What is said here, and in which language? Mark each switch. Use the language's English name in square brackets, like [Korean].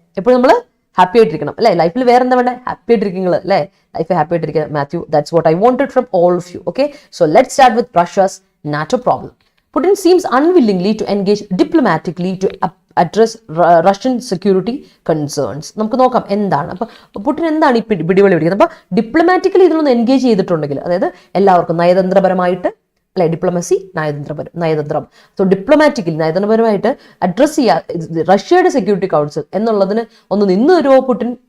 [Malayalam] എപ്പോഴും നമ്മൾ ഹാപ്പി ആയിട്ടിരിക്കണം അല്ലേ? ലൈഫിൽ വേറെ എന്താ വേണ്ടേ? ഹാപ്പി ആയിട്ടിരിക്കുന്നത് അല്ലേ? ലൈഫ് ഹാപ്പി ആയിട്ടിരിക്കുക. [English] Mathew, that's what I wanted from all of you. Okay, so let's start with Russia's NATO problem. Putin seems unwillingly to engage diplomatically to address Russian security concerns. [Malayalam] നമുക്ക് നോക്കാം എന്താണ് അപ്പോൾ പുടിൻ എന്താണ് ഈ പിടിവള്ളി പിടിക്കുന്നത്. അപ്പോൾ ഡിപ്ലോമാറ്റിക്കലി ഇതിലൊന്ന് എൻഗേജ് ചെയ്തിട്ടുണ്ടെങ്കിൽ, അതായത് എല്ലാവർക്കും നയതന്ത്രപരമായിട്ട് അല്ലെ, ഡിപ്ലോമസി നയതന്ത്രം, സോ ഡിപ്ലോമാറ്റിക്കലി നയതന്ത്രപരമായിട്ട് അഡ്രസ് ചെയ്യുക റഷ്യയുടെ സെക്യൂരിറ്റി കൗൺസിൽ എന്നുള്ളതിന് ഒന്ന് നിന്ന് തരുമോ പുടിൻ?